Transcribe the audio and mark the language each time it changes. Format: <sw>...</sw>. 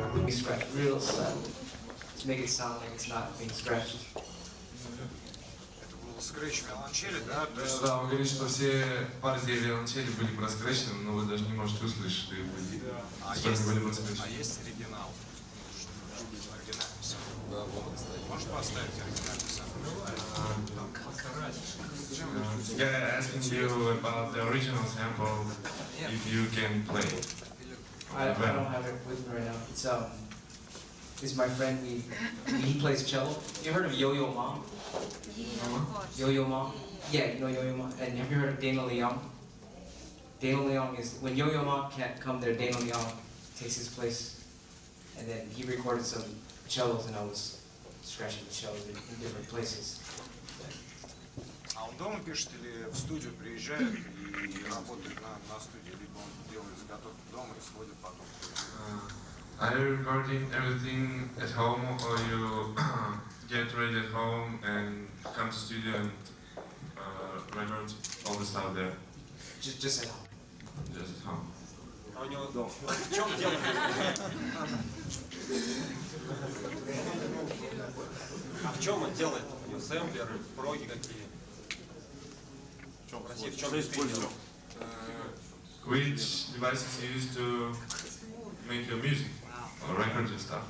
<en>Scratch real slow to make it sound like it's not being scratched.</en> <ru>Это был скретч виолончели, да? То есть Да, он говорит, что все партии виолончели были проскречены, но вы даже не можете услышать, что их были. Были проскречены. есть оригинал. Оригинальный сам. Да, вот, кстати. Можешь поставить оригинальный сам?</ru> <en>Yeah, asking you about the original sample, if you can play. I don't have it with me right now. is my friend. He plays cello. You heard of Yo-Yo Mom? Yo-Yo Mom? Yeah, you know Yo-Yo Mom. And have you heard of Dana Leong? Dana Leong is, when Yo-Yo Mom can't come there, Dana Leong takes his place. And then he recorded some cellos and I was scratching the cellos in different places.</en> <ru>А он дома пишет или в студию приезжает и работает на студии, либо он делает заготовки дома и сводит потом?</ru> <en>Are you recording everything at home, or you get ready at home and come to studio and record all the stuff there? Just at home. Just at home.</en> <ru>А у него в чем дело? А в чем он делает? У него сэмплеры, проги какие? В чем использует?</ru> <en>Which devices you use to make your music or record your stuff?</en>